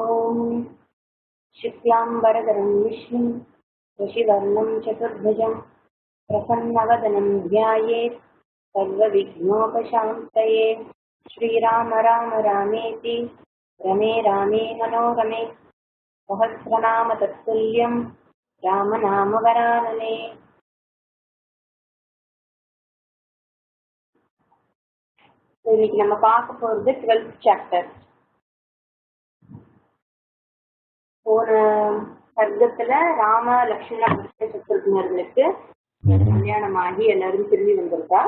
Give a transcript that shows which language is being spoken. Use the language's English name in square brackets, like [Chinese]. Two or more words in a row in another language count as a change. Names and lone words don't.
[Sanskrit] ॐ शुक्लाम्बरधरं विष्णुं शशिवर्णं चतुर्भुजं प्रसन्नवदनं ध्यायेत् सर्वविघ्नोपशान्तये। श्रीराम राम रामेति रमे रामे मनोरमे सहस्रनाम तत्तुल्यं रामनाम वरानने। [Tamil] இன்னைக்கு நம்ம பார்க்க போறது 12th சாப்டர். போன சர்க்கத்துல ராம லட்சுமண சத்ருக்னர்களுக்கு கல்யாணம் ஆகி எல்லாரும் திரும்பி வந்திருக்கா.